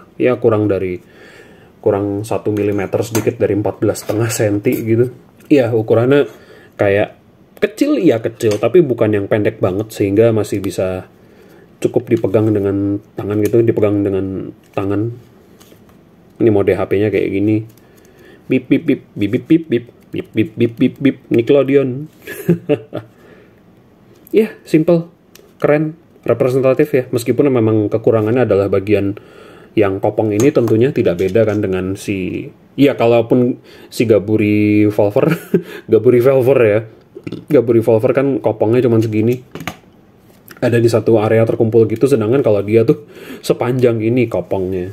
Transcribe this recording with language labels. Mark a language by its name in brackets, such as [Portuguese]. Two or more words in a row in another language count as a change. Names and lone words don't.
[Indonesian] Ya kurang 1 mm sedikit dari 14,5 cm gitu. Iya, ukurannya kayak kecil, iya kecil, tapi bukan yang pendek banget sehingga masih bisa cukup dipegang dengan tangan gitu, dipegang dengan tangan. Ini mode HP-nya kayak gini. Bip bip bip bip bip bip bip bip bip bip bip bip Nickelodeon. Ya, simple, keren, representatif ya. Meskipun memang kekurangannya adalah bagian yang kopong ini tentunya tidak beda kan dengan si, ya kalaupun si Gaburi Volver Gaburi Volver ya, Gaburi Volver kan kopongnya cuma segini, ada di satu area terkumpul gitu, sedangkan kalau dia tuh sepanjang ini kopongnya.